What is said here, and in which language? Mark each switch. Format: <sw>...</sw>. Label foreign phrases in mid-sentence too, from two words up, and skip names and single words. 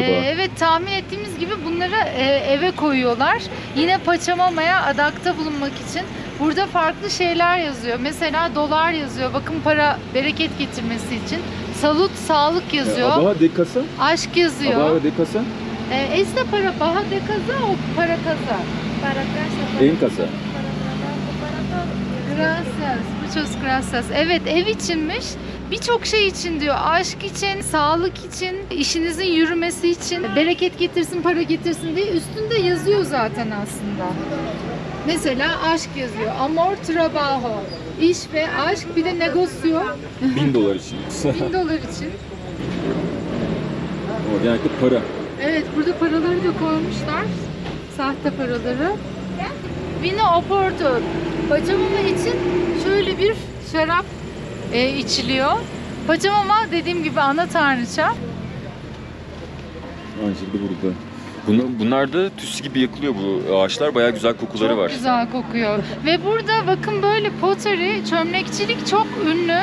<tr>Evet, tahmin ettiğimiz gibi bunları eve koyuyorlar. Yine Pachamama'ya adakta bulunmak için. Burada farklı şeyler yazıyor. Mesela dolar yazıyor. Bakın para bereket getirmesi için. Salut, sağlık yazıyor.</tr> <es>Abaha de casa?</es> <tr>Aşk yazıyor.</tr> <es>Abaha de casa? Esta para baja de casa o para casa? Para casa. En casa. Gracias, muchas gracias.</es> <tr>Evet, ev içinmiş. Birçok şey için diyor. Aşk için, sağlık için, işinizin yürümesi için, bereket getirsin, para getirsin diye üstünde yazıyor zaten aslında. Mesela aşk yazıyor.</tr> <es>Amor, trabajo.</es> <tr>İş ve aşk, bir de negosyo. $1000 için. $1000 için. Genellikle para. Evet, burada paraları da koymuşlar. Sahte paraları.</tr> <es>Vino Oporto.</es> <tr>Pachamama için şöyle bir şarap içiliyor. Pachamama dediğim gibi ana tanrıça. Aynı şekilde burada. Bunlar da tütsü gibi yakılıyor bu ağaçlar. Bayağı güzel kokuları Çok var. güzel kokuyor. Ve burada bakın böyle pottery, çömlekçilik çok ünlü.</tr>